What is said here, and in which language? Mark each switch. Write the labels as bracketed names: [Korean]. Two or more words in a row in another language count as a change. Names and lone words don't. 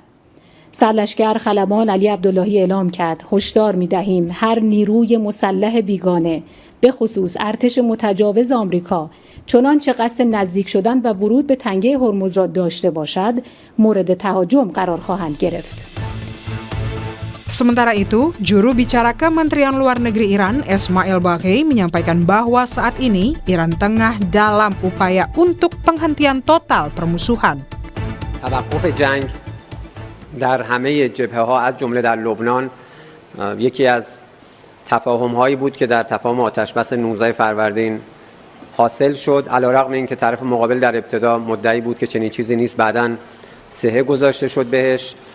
[Persian] سرلشکر خلبان علی عبداللهی اعلام کرد هشدار می‌دهیم هر نیروی مسلح بیگانه به خصوص ارتش متجاوز آمریکا چنانچه قصد نزدیک شدن و ورود به تنگه هرمز را داشته باشد مورد تهاجم قرار خواهند گرفت. [Indonesian] Sementara itu, juru bicara Kementerian Luar Negeri Iran, Esmail Baghei, menyampaikan bahwa saat ini Iran tengah dalam upaya untuk penghentian total permusuhan. [Persian] توقف جنگ در همه جبهه‌ها از جمله در لبنان یکی از تفاهم‌هایی بود که در تفاهم آتشبس 19 فروردین حاصل شد علیرغم اینکه طرف مقابل در ابتدا مدعی بود که چنین چیزی نیست بعداً صحه گذاشته شد بهش.